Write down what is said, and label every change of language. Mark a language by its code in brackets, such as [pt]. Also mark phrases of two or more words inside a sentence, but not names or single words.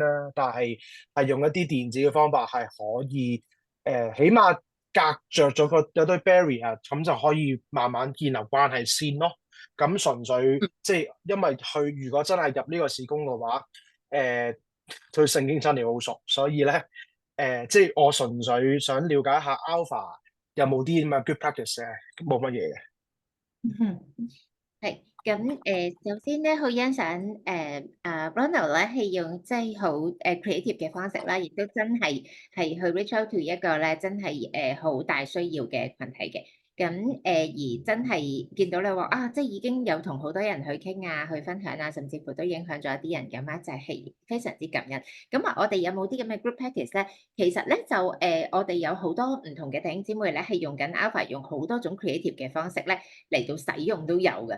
[yue] 但係用一啲電子嘅方法係可以起碼隔着咗有堆 barrier，咁就可以慢慢建立關係先咯。咁純粹即係因為佢如果真係入呢個事工嘅話，對聖經真係好熟，所以咧即係我純粹想了解下 Alpha 有冇啲咁嘅 [en] good practice [yue] 嘅，冇乜嘢嘅。係咁首先咧，好欣賞Ronald 咧係用即係好creative 嘅方式啦，亦都真係去 [en] reach out to [yue] 一個咧真係好大需要嘅群體嘅。咁而真係見到你話啊，即係已經有同好多人去傾啊，去分享啊，甚至乎都影響咗一啲人咁啊，就係非常之感恩。咁啊，我哋有冇啲咁嘅 [en] group practice [yue] 咧？其實咧就我哋有好多唔同嘅弟兄姊妹咧，係用緊 Alpha，用好多種 creative 嘅方式咧嚟到使用都有嘅。